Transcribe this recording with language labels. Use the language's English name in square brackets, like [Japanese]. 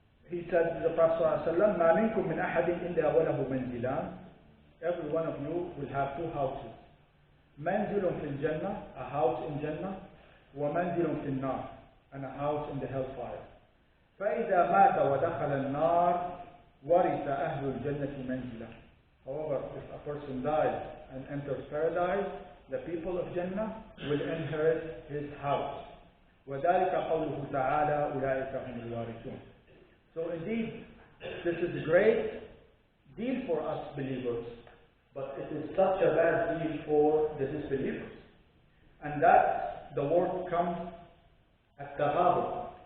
[English] He said, the Prophet [Arabic] صلى الله عليه وسلم, ما منكم من أحد إلا وله منزلان. [English] Every one of you will have two houses. [Arabic] منزل في الجنة, [English] a house in Jannah, [Arabic] ومنزل في النار, [English] and a house in the hellfire. [Arabic] فإذا مات ودخل النار ورث أهل الجنة منزله. [English] However, if a person dies and enters paradise, the people of Jannah will inherit his house. [Arabic] وذلك قوله تعالى أولئك هم الوارثون. [English] So indeed, this is a great deal for us believers, but it is such a bad deal for the disbelievers. And that the word comes at-taghabun.